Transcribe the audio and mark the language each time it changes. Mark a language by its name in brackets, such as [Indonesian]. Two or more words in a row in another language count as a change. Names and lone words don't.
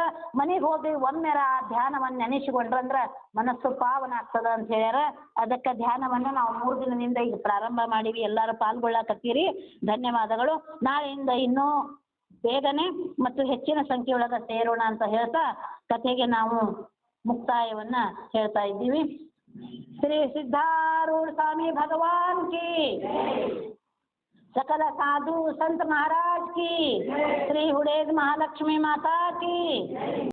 [Kannada] ಮನೆಗೆ ಹೋಗಿ ಒಮ್ಮೆರ ಆ ಧ್ಯಾನವನ್ನ ನೆನೆಸಿಕೊಂಡ್ರಂದ್ರ ಮನಸ್ಸು ಪಾವನ ಆಗ್ತದ ಅಂತ ಹೇಳ್ಯಾರ. ಅದಕ್ಕೆ ಧ್ಯಾನವನ್ನ ನಾವು 3 ದಿನದಿಂದ ಈಗ ಪ್ರಾರಂಭ ಮಾಡೀವಿ. ಎಲ್ಲರೂ ಪಾಲ್ಗೊಳ್ಳಕತ್ತೀರಿ. ಧನ್ಯವಾದಗಳು. ನಾಳೆಯಿಂದ ಇನ್ನೂ ಬೇಗನೆ ಮತ್ತು ಹೆಚ್ಚಿನ ಸಂಖ್ಯೆಯೊಳಗ ಸೇರೋಣ ಅಂತ ಹೇಳ್ತಾ ಕಥೆಗೆ ನಾವು ಮುಕ್ತಾಯವನ್ನ ಹೇಳ್ತಾ ಇದ್ದೀವಿ. [Hindi] श्री सिद्धारूढ़ स्वामी भगवान की, सकल साधु संत महाराज की, श्री हुडेद महालक्ष्मी माता की।